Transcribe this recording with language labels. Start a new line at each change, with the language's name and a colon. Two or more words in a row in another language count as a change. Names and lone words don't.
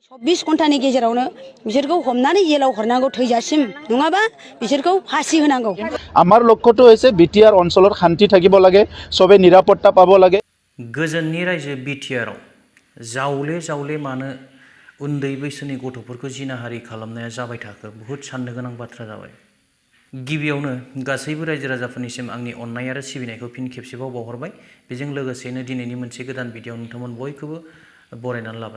Bodo: 24 घन्टानि गेजेरावनो बिसोरखौ हमनानै जेलाव हरनांगौ थैजासिम नङाबा बिसोरखौ फासि होनांगौ।
Assamese: আমাৰ লক্ষ্যটো হৈছে BTR অঞ্চলত শান্তি থাকিব লাগে, সবে নিৰাপত্তা পাব লাগে।
Bodo: गोजोननि रायजो BTR आव जावले जावले मानो उन्दै बैसोनि गथ'फोरखौ जिनाहारि खालामनाया जाबाय थाखो बहुद साननो गोनां बाथ्रा जाबाय। गिबियावनो गासैबो रायजो राजाफोरनिसिम आंनि अननाय आरो सिबिनायखौ फिन खेबसेबाव बावहरबाय। बेजों लोगोसेनो दिनैनि मोनसे गोदान भिडिअ' नोंथांमोन बयखौबो बरायनानै लाबाय।